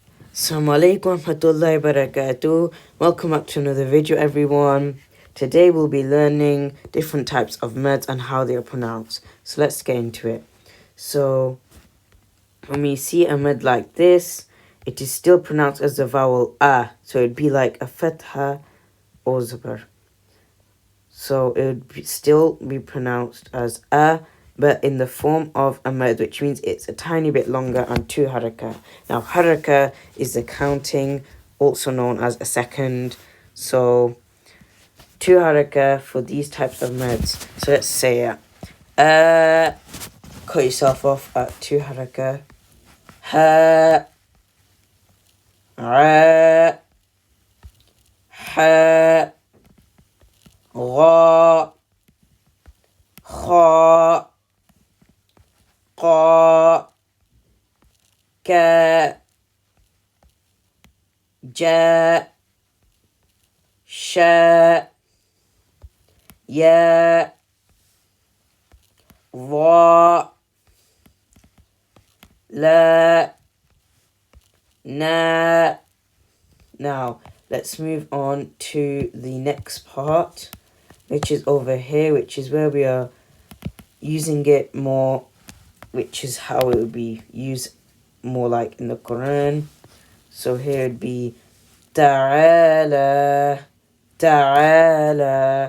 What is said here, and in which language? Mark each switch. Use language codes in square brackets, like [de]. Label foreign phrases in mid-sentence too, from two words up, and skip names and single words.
[ar] السلام عليكم ورحمة الله وبركاته. [en] Welcome back to another video, everyone. Today we'll be learning different types of mads and how they are pronounced. So let's get into it. So when we see a mad like this, it is still pronounced as the vowel a. So it'd be like a fatha or zabar. So it would still be pronounced as a, but in the form of a mad, which means it's a tiny bit longer and two haraka. Now, haraka is the counting, also known as a second. So, two haraka for these types of mads. So let's say it. Cut yourself off at two haraka. Ha, ra, ha, ra, kha, qa, ka, ja, sha, ya, ra, la, na. Now, let's move on to the next part, which is over here, which is where we are using it more, which is how it would be used more like in the Quran. So here it'd be [ar] تعالى تعالى.